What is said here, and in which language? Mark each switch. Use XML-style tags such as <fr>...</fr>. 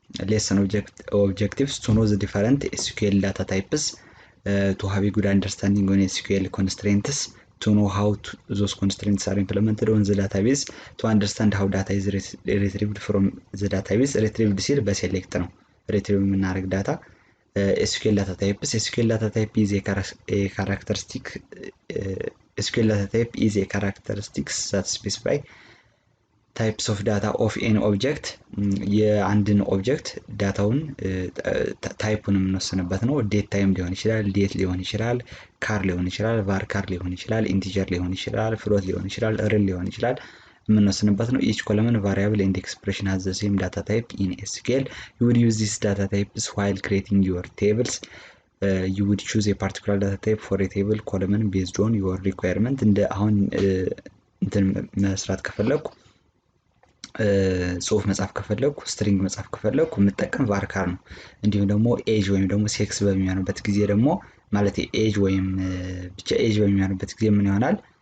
<en>ሌሰን ኦብጀክቲቭስ ቱ ኖ ዘ ዲፈረንት ኤስኪዩኤል ዳታ ታይፕስ to have a good understanding on SQL constraints, to know how those constraints are implemented on the database, to understand how data is retrieved from the database.</en> <am>Retrieved ሲል በሴሌክት ነው retrieve የምናደርግ ዳታ።</am> <en>SQL data types. SQL data type is a characteristic. SQL data type is a characteristics that specify types of data of an object.</en> <am>የአንድን ኦብጀክት ዳታውን ታይፑን የምንወስንበት ነው። ዴት ታይም ሊሆን ይችላል፣ ዴት ሊሆን ይችላል፣ ካር ሊሆን ይችላል፣ var ካር ሊሆን ይችላል፣ ኢንቲጀር ሊሆን ይችላል፣ ፍሎት ሊሆን ይችላል፣ ሪል ሊሆን ይችላል የምንወስንበት ነው።</am> <en>each column variable and expression has the same data type in SQL. You would use these data types while creating your tables. You would choose a particular data type for a table column based on your requirement.</en> <am>እንደ አሁን እንትን መስራት ከፈለኩ ጽሁፍ መጻፍ ከፈለኩ ስትሪንግ መጻፍ ከፈለኩ የምጠቀም var ካር ነው። እንዲሁም ደግሞ ኤጅ ወይም ደግሞ ሴክስ በሚሆንበት ጊዜ ደግሞ ማለት ኤጅ ወይም ብቻ ኤጅ በሚሆንበት ጊዜ ምን ይሆናል?</am>